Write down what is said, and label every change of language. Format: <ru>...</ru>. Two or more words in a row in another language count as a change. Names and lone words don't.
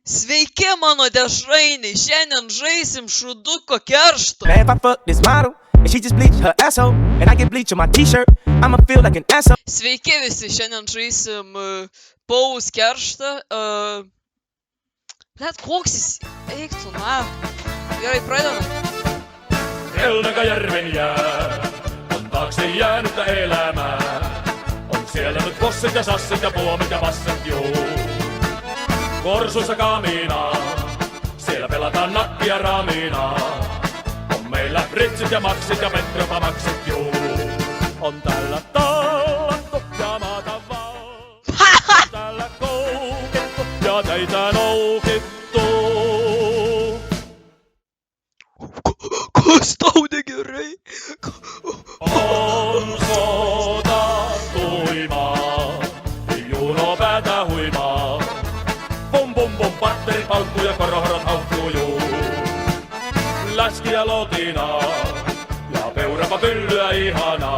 <lt>Sveiki, mano dešrainiai, šiandien žaisim šuduko kerštą.</lt> <en>Now if I fuck this model and she just bleach her asshole and I get bleach on my t-shirt, I'ma feel like an asshole.</en> <lt>Sveiki visi, šiandien žaisim paus kerštą. Net koks jis eiktų, na. Gerai, pradedam.</lt> <fi>Kelnäkäjärven jää on taakse jäänyttä elämää. On siellä nyt possit ja sassit ja puomit ja passet juu. Korsuissa kaminaa, siellä pelataan nakkia raminaa. On meillä fritsit ja maksit ja petropamaksit juu. On täällä tallattu ja maata vallattu. On täällä koukittu ja teitä noukittu.</fi> <lt>Kas tau negerai?</lt> <fi>On sota tuimaa, juno päätä huimaa. Pum pum pum, patterit paukkuu ja korohorot haukkuu juu. Läski ja lotinaa, ja peurapa pyllyä ihanaa.</fi>